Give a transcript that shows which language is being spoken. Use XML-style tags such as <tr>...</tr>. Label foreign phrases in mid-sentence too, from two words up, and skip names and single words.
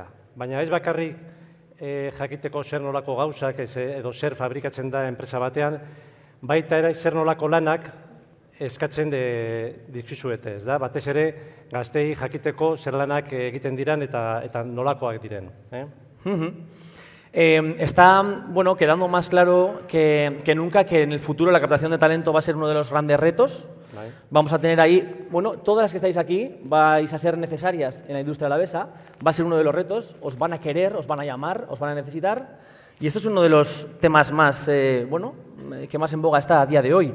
<eu>Baina ez bakarrik jakiteko zer nolako gauzak edo zer fabrikatzen da enpresa batean, baita ere zer nolako lanak eskatzen dizkizuete, ez da? Batez ere gazteei jakiteko zer lanak egiten diren eta nolakoak diren.</eu> <es>Está quedando más claro que nunca que en el futuro la captación de talento va a ser uno de los grandes retos. Vamos a tener ahí, todas las que estáis aquí vais a ser necesarias en la industria alavesa, va a ser uno de los retos, os van a querer, os van a llamar, os van a necesitar Y esto es uno de los temas más, que más en boga está a día de hoy.</es>